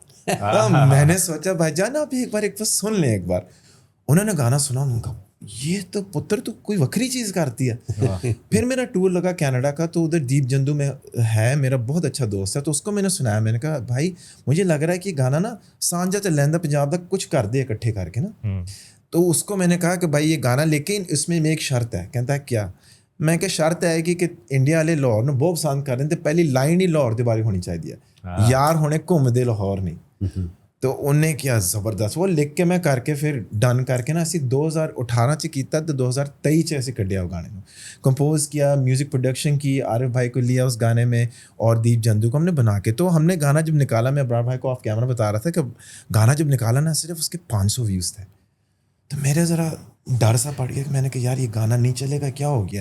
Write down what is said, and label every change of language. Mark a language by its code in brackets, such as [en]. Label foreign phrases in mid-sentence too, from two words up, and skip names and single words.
[ur] میں نے سوچا بھائی جان آپ ایک بار سن لیں ایک بار. انہوں نے گانا سنا, انہوں نے کہا یہ تو پتر تو کوئی وکری چیز کرتی ہے. پھر میرا ٹور لگا کینیڈا کا, تو ادھر دیپ جندو میں ہے میرا بہت اچھا دوست ہے, تو اس کو میں نے سنایا. میں نے کہا بھائی مجھے لگ رہا ہے کہ گانا نا [pa] سانجا تے لہندا پنجاب دا کچھ کر دے [ur] اکٹھے کر کے نا. تو اس کو میں نے کہا کہ بھائی یہ گانا, لیکن اس میں ایک شرط ہے. کہتا ہے کیا؟ میں کہ شرط ہے کہ انڈیا والے لاہور نے بہت پسند کر رہے ہیں, تو پہلی لائن ہی لاہور کے بارے ہونی چاہیے, یار ہونے گھوم دے لاہور نہیں. تو انہیں کیا زبردست وہ لکھ کے میں کر کے پھر ڈن کر کے نا [pa] اسی 2018 چ کیتا, [ur] تو [pa] 2023 چ اسی کڈیا [ur] وہ گانے کو کمپوز کیا, [en] music production [ur] کی, عارف بھائی کو لیا اس گانے میں, اور دیپ جندو کو ہم نے بنا کے. تو ہم نے گانا جب نکالا, میں ابرار بھائی کو [en] off camera [ur] بتا رہا تھا کہ گانا جب نکالا نا صرف اس کے 500 ویوز تھے. تو میرے ذرا ڈر سا پڑ گیا کہ میں نے کہا یار یہ گانا نہیں چلے گا, کیا ہو گیا.